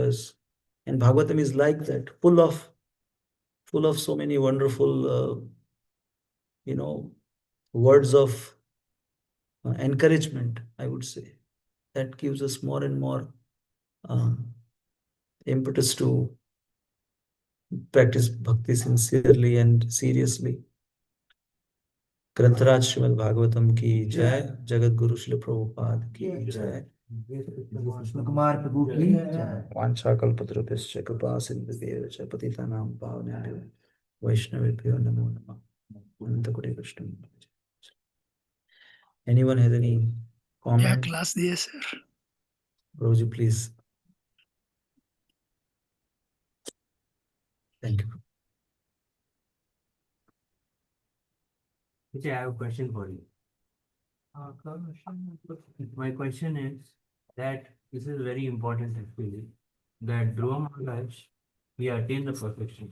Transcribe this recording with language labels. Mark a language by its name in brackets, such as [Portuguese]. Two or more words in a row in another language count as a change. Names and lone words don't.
[English] And Bhagavatam is like that, full of so many wonderful, you know, words of encouragement, I would say. That gives us more and more um, impetus to practice bhakti sincerely and seriously. [Hindi] ग्रंथराज श्रीमद् भागवतम की जय, जगत गुरु श्री प्रभुपाद की जय, कृष्ण कुमार प्रभु की जय। [Sanskrit] वाञ्छाकल्पतरुभ्यश्च कृपा सिन्धुभ्येव च पतितानां पावनेभ्यो वैष्णवेभ्यो नमो नमः। अनंतकोटि वैष्णव। [English] Anyone has any [Hindi] क्या [English] comment? [Hindi] क्लास दिए सर? [English] Roji, please. Thank you. Which I have a question for you. My question is that this is very important actually, that Dhruva Maharaj, he attained the perfection.